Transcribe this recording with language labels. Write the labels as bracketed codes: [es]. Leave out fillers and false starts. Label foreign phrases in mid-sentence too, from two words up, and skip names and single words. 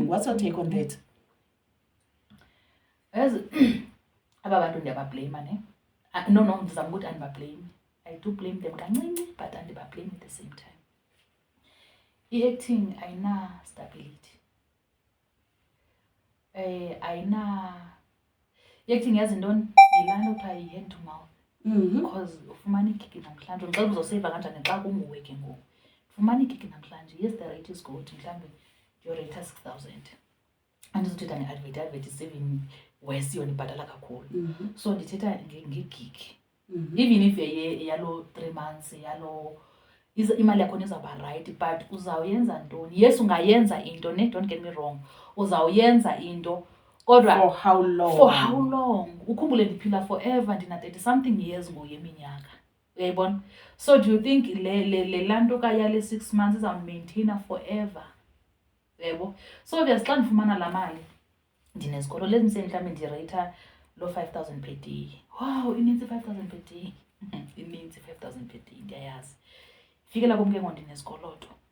[en] What's your take on that? [xh] As aba bantu ndiyabablame ne. No, ndizama ukuthi andibablame. [en] I do blame them kancinci, but andibablame at the same time. [xh] I-acting ayina-stability. I-acting yazi ntoni? Yilaa nto kuthiwa yi-hand to mouth. Because ufumana igigi namhlanje, ngicela uzoseva kanjani xa kunguwe ke ngoku. Ufumana igigi namhlanje, [en] yes the rate is good, mhlawumbi your rate 6,000. [xh] Andizothetha nge-advert [en] is even worse, [xh] yona ibhatala kakhulu. So ndithetha ngegigi. [en] Even if [xh] yalo 3 months, yalo imali yakhona izawuba right, but uzawuyenza ntoni? Yes, ungayenza into ne, [en] don't get me wrong. [xh] Uzawuyenza into, kodwa [en] For how long? For how long? [xh] Ukhumbule ndiphila forever, ndina 30 [en] something years [xh] ngoku yeminyaka. Uyayibona? [en] So do you think [xh] le lanto ka yale 6 months izawumaintaina forever? Uyaybo? So obviously xa ndifumana la mali, ndinezikolo lezi mhlawumbi ndireyitha lo 5,000 [en] per day. [xh] Wow, inintsi 5,000 [en] per day. [xh] Inintsi 5,000 [en] per day, [xh] ndiyayazi. Ifikela kum ke ngoku ndinezikoloto.